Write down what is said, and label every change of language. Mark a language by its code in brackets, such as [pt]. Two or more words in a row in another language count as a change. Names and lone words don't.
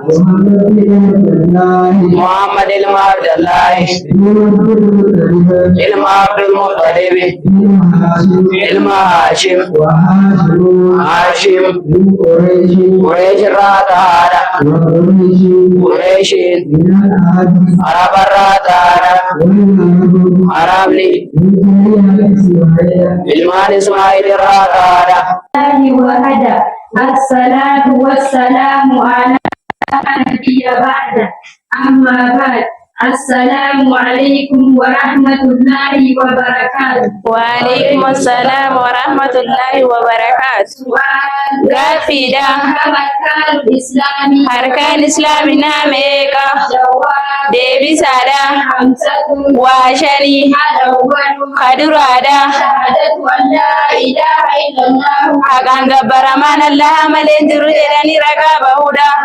[om] Muhammad ilma Abdallahi ilma Abdul Muttalib ilma Hashim Quraysh irraa ta'aadha. Qurayshiin Araba irraa ta'aadha. Arabni ilmaan Ismaa'il irraa ta'aadha. [ar] الصلاة والسلام على نبي بعد أما بعد السلام عليكم ورحمة الله وبركاته. وعليكم السلام ورحمة الله وبركاته. [om] Gaaffiidha. Harkaan Islaaminaa meeqa? Deebisaadha. Waa shanii. Kaduraadha. Haqaan gabbaramaan Allaha malee jiru jedhanii ragaa bahuudha.